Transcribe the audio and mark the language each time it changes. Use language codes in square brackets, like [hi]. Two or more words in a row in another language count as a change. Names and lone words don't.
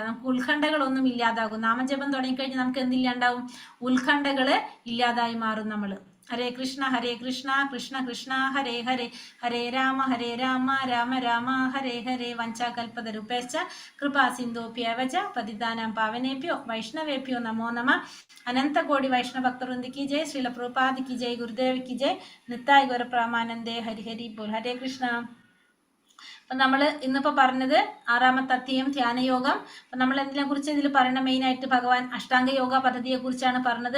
[ml] നമുക്ക് ഉത്കണ്ഠകളൊന്നും ഇല്ലാതാകും. നാമജപം തുടങ്ങിക്കഴിഞ്ഞാൽ നമുക്ക് എന്തില്ലാണ്ടാവും, ഉത്കണ്ഠകള് ഇല്ലാതായി മാറും നമ്മൾ. [sa] ഹരേ കൃഷ്ണ കൃഷ്ണ കൃഷ്ണ ഹരേ ഹരേ, ഹരേ രാമ രാമ രാമ ഹരേ ഹരേ. വഞ്ചാകൽപതരുപേശ്ച കൃപാ സിന്ധോപ്യവച പതിതാനാം പാവനേഭ്യോ വൈഷ്ണവേഭ്യോ നമോ നമ. [hi] अनंतकोटि वैष्णव भक्तवृंद की जय। श्रील प्रभुपाद की जय। गुरुदेव की जय. [bn] নিত্তাই গুরু প্রামানন্দে। হরি হরি বোল। হরে কৃষ্ণ. [ml] അപ്പൊ നമ്മൾ ഇന്നിപ്പോ പറഞ്ഞത് 6ാമത്തെ അധ്യായം ധ്യാനയോഗം. അപ്പൊ നമ്മൾ എന്തിനെ കുറിച്ച് ഇതിൽ പറയണ മെയിൻ ആയിട്ട് ഭഗവാൻ അഷ്ടാംഗ യോഗ പദ്ധതിയെ കുറിച്ചാണ് പറഞ്ഞത്.